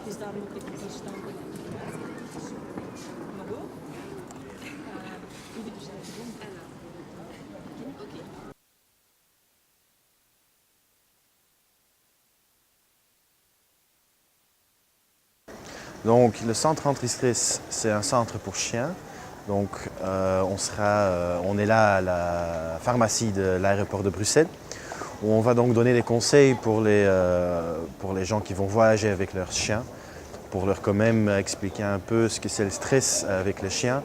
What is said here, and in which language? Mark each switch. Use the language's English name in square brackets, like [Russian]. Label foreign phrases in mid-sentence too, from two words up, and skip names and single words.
[Dutch] Dus daarom moet ik hier staan. Maar ook, hoe doe je dat doen? Ok. [French] Donc le centre anti-stress, c'est un centre pour chiens. Donc on est là à la pharmacie de l'aéroport de Bruxelles, où on va donc donner des conseils pour les gens qui vont voyager avec leurs chiens, pour leur quand même expliquer un peu ce que c'est le stress avec les chiens.